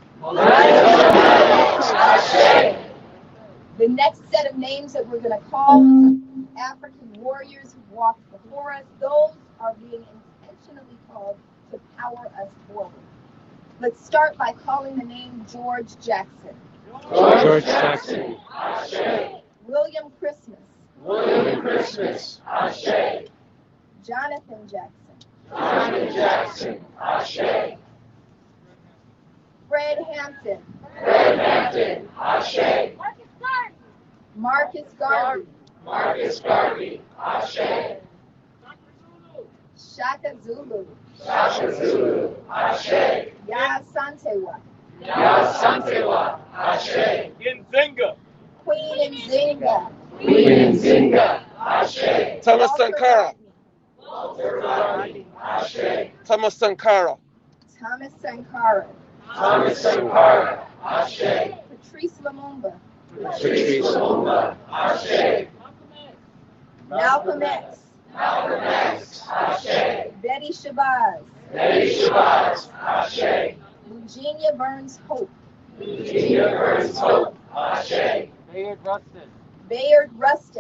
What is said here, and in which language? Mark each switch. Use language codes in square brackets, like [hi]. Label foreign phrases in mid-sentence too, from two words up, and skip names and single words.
[en] Ashe. The next set of names that we're going to call is African warriors who walked before us. Those are being intentionally called to power us forward. Let's start by calling the name George Jackson. George Jackson, Ashe. William Christmas. William Christmas, Ashe. Jonathan Jackson. Jonathan Jackson, Ashe. Fred Hampton. Fred Hampton, Ashe. Marcus Garvey. Marcus Garvey, Ashe. Shaka Zulu. Shaka Zulu, Ashe. Ya Santewa. Ya Santewa, Ashe. Nzinga. Queen Nzinga. Queen Nzinga, Ashe. Thomas Walter Sankara. Rodney. Walter Rodney, Ashe. Thomas Sankara. Thomas Sankara. Thomas Sankara, Ashe. Patrice Lumumba. Patrice Lumumba, Ashe. Malcolm X. Malcolm X, Ashe. Betty Shabazz. Betty Shabazz, Ashe. Eugenia Burns Hope. Virginia Burns Hope, Ashe. Bayard Rustin. Bayard Rustin.